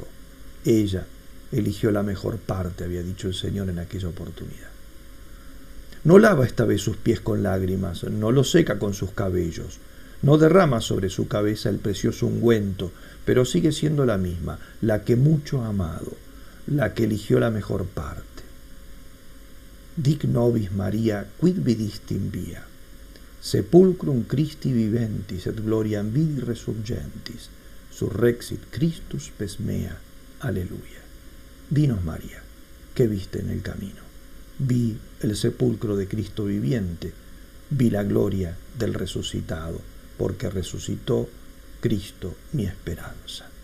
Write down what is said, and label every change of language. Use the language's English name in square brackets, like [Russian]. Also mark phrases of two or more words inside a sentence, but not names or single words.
[Spanish] Ella eligió la mejor parte, había dicho el Señor en aquella oportunidad. No lava esta vez sus pies con lágrimas, no los seca con sus cabellos, no derrama sobre su cabeza el precioso ungüento, pero sigue siendo la misma, la que mucho ha amado, la que eligió la mejor parte. [Latin] Dic nobis Maria, quid vidistim via, sepulcrum Christi viventis et gloriam vidi resurgentis, surrexit Christus pes mea. [Spanish] Aleluya. Dinos, María, ¿qué viste en el camino? Vi el sepulcro de Cristo viviente, vi la gloria del resucitado, porque resucitó Cristo mi esperanza.